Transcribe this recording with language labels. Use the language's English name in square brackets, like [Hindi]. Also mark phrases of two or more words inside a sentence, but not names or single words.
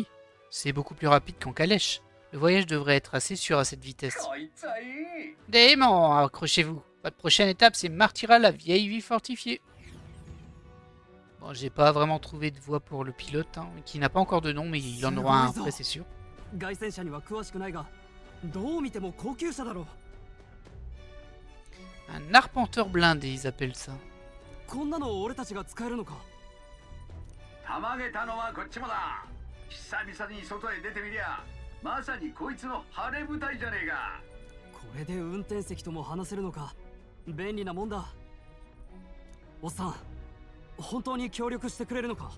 [French] C'est beaucoup plus rapide qu'en calèche. Le voyage devrait être assez sûr à cette vitesse. Dément, accrochez-vous. Votre prochaine étape, c'est Martyra, la vieille ville fortifiée. Bon, j'ai pas vraiment trouvé de voix pour le pilote, hein, qui n'a pas encore de nom, mais il en aura un après, c'est sûr. [Japanese] 凱旋車には詳しくないが、どう見ても高級車だろう。 [French] Un arpenteur blindé, ils appellent ça. [Japanese] こんなの俺たちが使えるのか。たまげたのはこっちもだ。久々に外へ出てみりゃ、まさにこいつの晴れ舞台じゃねえか。これで運転席とも話せるのか。便利なもんだ。おっさん、本当に協力してくれるのか。